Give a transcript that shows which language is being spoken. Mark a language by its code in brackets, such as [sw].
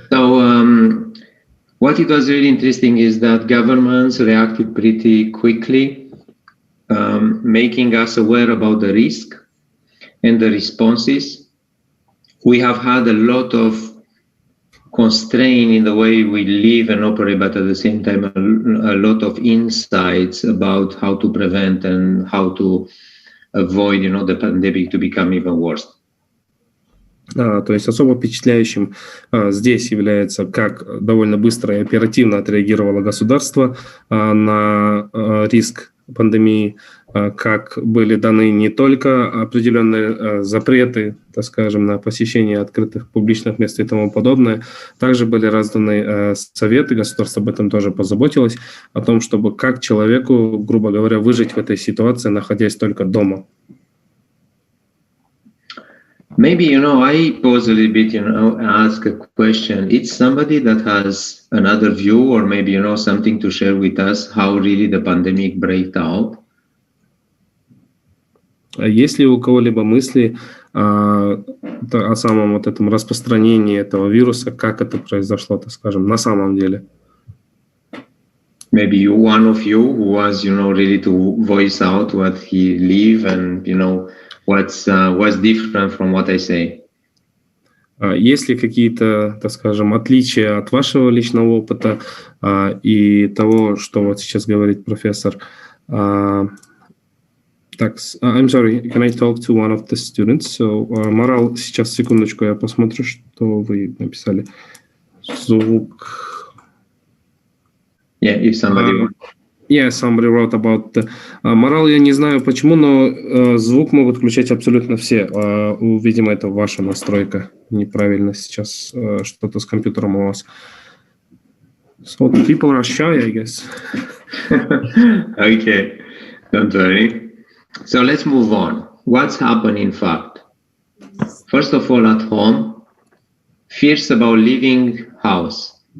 [en] So what it was really interesting is that governments reacted pretty quickly, making us aware about the risk and the responses. We have had a lot of constraint in the way we live and operate, but at the same time, a lot of insights about how to prevent and how to avoid, the pandemic to become even worse. [ru] То есть особо впечатляющим здесь является, как довольно быстро и оперативно отреагировало государство на риск пандемии, как были даны не только определенные запреты, так скажем, на посещение открытых публичных мест и тому подобное, также были разданы советы, государство об этом тоже позаботилось, о том, чтобы как человеку, грубо говоря, выжить в этой ситуации, находясь только дома. [en] Maybe, I pose a little bit, ask a question. It's somebody that has another view or maybe, something to share with us, how really the pandemic break out. [ru] Есть ли у кого-либо мысли о самом вот этом распространении этого вируса, как это произошло, так скажем, на самом деле? [en] Maybe one of you who was, really to voice out what he live and, what's different from what I say. [ru] Есть ли какие-то, так скажем, отличия от вашего личного опыта и того, что вот сейчас говорит профессор? Так, [en] I'm sorry, can I talk to one of the students? So, [ru] Марал, сейчас, секундочку, я посмотрю, что вы написали. Звук. [en] Yeah, if somebody... Yeah, somebody wrote about the... [ru] Марал, я не знаю почему, но звук могут включать абсолютно все. Видимо, это ваша настройка. Неправильно сейчас что-то с компьютером у вас. [en] So the people are shy, I guess. Okay, don't worry. So let's move on. What's happened in fact? First of all, at home, fears about leaving house.